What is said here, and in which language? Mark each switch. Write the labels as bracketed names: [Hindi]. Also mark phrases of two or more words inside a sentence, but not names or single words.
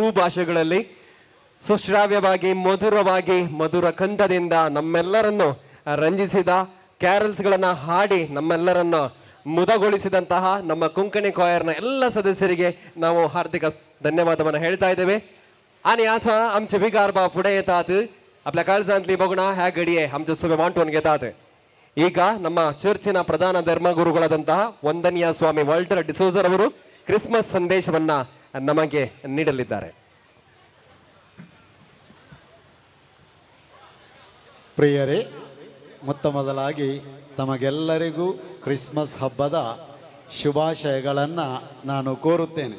[Kannada] ಭಾಷೆಗಳಲ್ಲಿ ಸುಶ್ರಾವ್ಯವಾಗಿ ಮಧುರವಾಗಿ ಮಧುರ ಕಂಠದಿಂದ ನಮ್ಮೆಲ್ಲರನ್ನು ರಂಜಿಸಿದ ಕ್ಯಾರಲ್ಸ್ಗಳನ್ನು ಹಾಡಿ ನಮ್ಮೆಲ್ಲರನ್ನು ಮುದಗೊಳಿಸಿದಂತಹ ನಮ್ಮ ಕೊಂಕಣಿ ಕಾಯರ್ನ ಎಲ್ಲ ಸದಸ್ಯರಿಗೆ ನಾವು ಹಾರ್ದಿಕ ಧನ್ಯವಾದವನ್ನು ಹೇಳ್ತಾ ಇದ್ದೇವೆ. [Konkani] आणि आता आमचे विगारबा पुढे येतात. आपल्या काळजांतली बघणं ह्या घडये आमचे सभे मांडून घेतात. [Kannada] ಈಗ ನಮ್ಮ ಚರ್ಚಿನ ಪ್ರಧಾನ ಧರ್ಮಗುರುಗಳಾದಂತಹ ವಂದನೀಯ ಸ್ವಾಮಿ ವಾಲ್ಟರ್ ಡಿಸೋಜರ್ ಅವರು ಕ್ರಿಸ್ಮಸ್ ಸಂದೇಶವನ್ನ ನಮಗೆ ನೀಡಲಿದ್ದಾರೆ. ಪ್ರಿಯರೇ, ಮೊತ್ತ ಮೊದಲಾಗಿ ತಮಗೆಲ್ಲರಿಗೂ ಕ್ರಿಸ್ಮಸ್ ಹಬ್ಬದ ಶುಭಾಶಯಗಳನ್ನು ನಾನು ಕೋರುತ್ತೇನೆ.